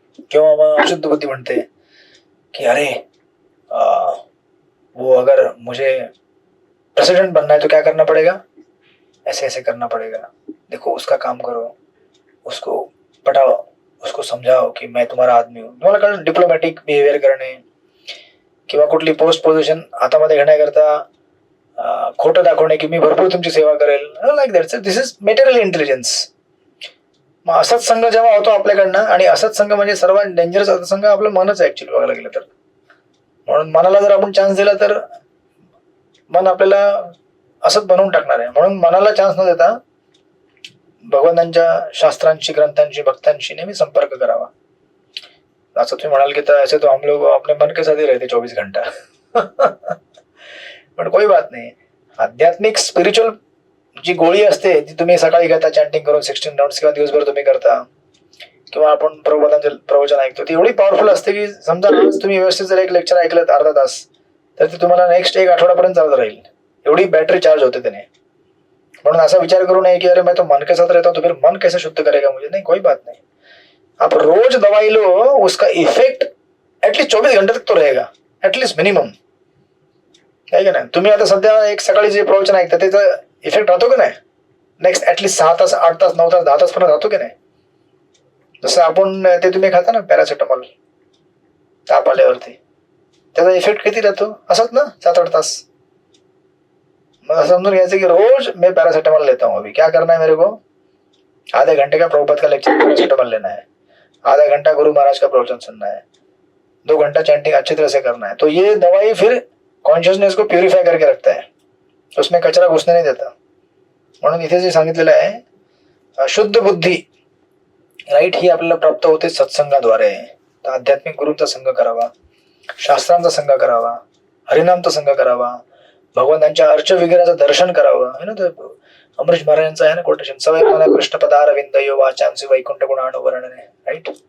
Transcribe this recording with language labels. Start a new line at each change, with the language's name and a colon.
Marathi: किंवा मग अशुद्ध बुद्धी म्हणते कि
Hindi: अरे वो अगर मुझे प्रेसिडेंट बनना है तो क्या करना पड़ेगा, ऐसे ऐसे करना पड़ेगा. देखो उसका काम करो, उसको पटाओ, उसको समजाओ की मैं तुम्हारा आदमी हूँ.
Marathi: तुम्हाला कळलं डिप्लोमॅटिक बिहेवियर करणे किंवा कुठली पोस्ट पोझिशन हातामध्ये घेण्याकरता खोटं दाखवणे की मी भरपूर तुमची सेवा करेल.
English: Like that. This is material intelligence.
Marathi: मग असंच संघ जेव्हा होतो आपल्याकडनं, आणि असंच संघ म्हणजे सर्वात डेंजरस संघ आपलं मनच आहे ऍक्च्युली बघायला गेलं तर. म्हणून मनाला जर आपण चान्स दिला तर मन आपल्याला असंच बनवून टाकणार आहे. म्हणून मनाला चान्स न देता भगवंतांच्या शास्त्रांशी, ग्रंथांशी, भक्तांशी नेहमी संपर्क करावा. असं तुम्ही म्हणाल की
Hindi: ऐसे तो हम लोग अपने मन के साथ ही रहते 24 घंटा.
Marathi: पण
Hindi: कोई बात
Marathi: नाही. आध्यात्मिक स्पिरिच्युअल जी गोळी असते ती तुम्ही सकाळी घेता चॅन्टिंग करून 16 राउंड्स किंवा दिवसभर तुम्ही करता किंवा आपण प्रबोधांचे प्रवचन ऐकतो, ती एवढी पॉवरफुल असते की समजा आज तुम्ही व्यवस्थित जर एक लेक्चर ऐकलं अर्धा तास तर ते तुम्हाला नेक्स्ट एक आठवड्यापर्यंत चालत राहील. एवढी बॅटरी चार्ज होते त्याने. म्हणून असा विचार करू नये की
Hindi: अरे मैं तो मन के साथ रहता हूं तो फिर मन कैसे शुद्ध करेगा मुझे. नहीं, कोई बात नहीं. आप रोज दवाई लो, उसका इफेक्ट एटलीस्ट 24 घंटे तक तो रहेगा, एटलीस्ट मिनिमम.
Marathi: आहे का नाही. तुम्ही आता सध्या एक सकाळी जे प्रवचन ऐकता त्याचा इफेक्ट राहतो की नाही नेक्स्ट ऍटलीस्ट 6 तास, 8 तास, 9 तास, 10 तास पर्यंत राहतो की नाही. जसं आपण ते तुम्ही खाता ना पॅरासिटामॉल ताप आल्यावरती, त्याचा इफेक्ट किती राहतो असंच ना 7-8 तास. मग समझून घ्यायचं की
Hindi: रोज मैं पैरासिटामोल लेता हूँ. अभी क्या करना है मेरे को, आधे घंटे का प्रभुपाद का लेक्चर पैरासिटामोल लेना है, आधा घंटा गुरु महाराज का प्रवचन सुनना है, 2 घंटा चैंटिंग अच्छी तरह से करना है. तो ये दवाई फिर कॉन्शियसनेस को प्युरिफाय करके रखता है, उसमें कचरा घुसने नहीं देता.
Marathi: म्हणून इथे जे सांगितलेलं आहे शुद्ध बुद्धी राईट ही आपल्याला प्राप्त होते सत्संगाद्वारे. तर आध्यात्मिक गुरूंचा संग करावा, शास्त्रांचा संग करावा, हरिनामचा संग करावा, भगवंतांच्या अर्च विग्रहाचं दर्शन करावं. है ना, तर अमरीश महाराजांचं आहे ना कोटेशन,
Sanskrit: सवय मला कृष्ण पदार विंदयो वाचांसी वैकुंठ गुणानुवर्णने.
Marathi: राईट.